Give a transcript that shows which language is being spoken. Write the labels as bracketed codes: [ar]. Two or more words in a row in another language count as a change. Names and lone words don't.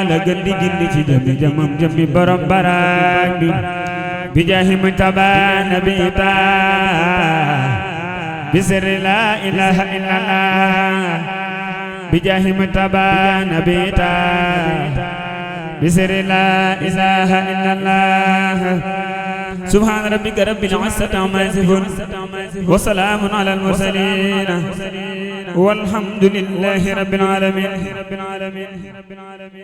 [wo] la gën di gindi ci jëmmi jëmam jëmmi borom baraak [ar] بجاه المجتبى نبي طه بسر لا إله إلا الله بجاه المجتبى نبي طه بسر لا إله إلا الله سبحان ربك رب العزة عما يصفون وسلام على المرسلين والحمد لله رب العالمين